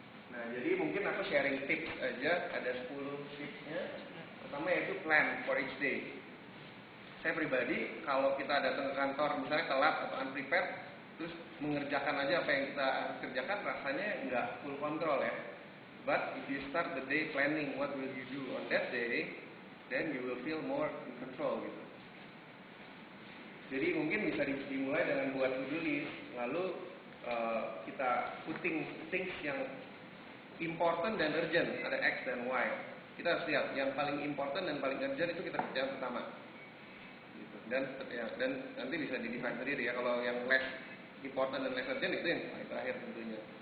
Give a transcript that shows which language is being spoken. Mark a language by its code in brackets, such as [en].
[id] Nah jadi mungkin aku sharing tips aja, ada 10 tipsnya. Pertama yaitu [en] plan for each day. [id] Saya pribadi kalau kita datang ke kantor misalnya telat atau unprepared, terus mengerjakan aja apa yang kita kerjakan, rasanya nggak full control ya. [en] But if you start the day planning what will you do on that day, then you will feel more in control gitu. [id] Jadi mungkin bisa dimulai dengan buat to-do list, lalu kita putting things yang important dan urgent, ada X dan Y. Kita harus lihat yang paling important dan paling urgent itu kita kerjakan pertama. Dan nanti bisa di-define sendiri ya. Kalau yang less important dan less urgent itu yang paling terakhir tentunya.